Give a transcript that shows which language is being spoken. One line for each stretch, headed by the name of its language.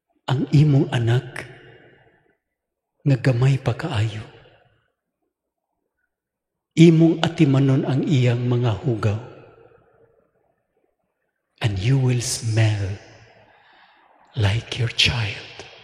Cebuano: Ang imong anak nga gamay pa kaayo. Imong atimanon ang iyang mga hugaw.
English: And you will smell like your child.